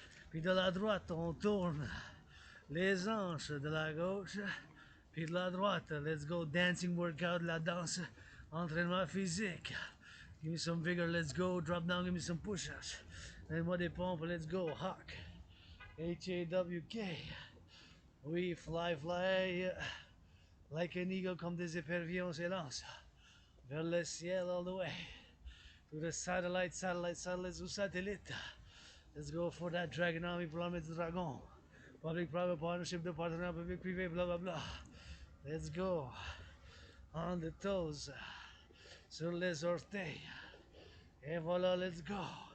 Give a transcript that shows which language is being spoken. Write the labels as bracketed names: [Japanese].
[French] Puis de la droite, on tourne les hanches de la gauche. Puis de la droite. [English] Let's go dancing workout, [French] la danse. Entraînement physique. [English] Give me some vigor, let's go. Drop down, give me some push-ups. And what they pump, let's go. Hawk. H-A-W-K. We fly like an eagle, [French] comme des éperviers, on s'élance vers le ciel [English] all the way. To the satellites ou satellites. Let's go for that Dragon Army, [French] Plan du Dragon. [English] Public-private partnership [French] de partenariat public-privé, [English] blah blah blah. Let's go. On the toes. [French] Sur les orteils. Et voilà, [English] let's go.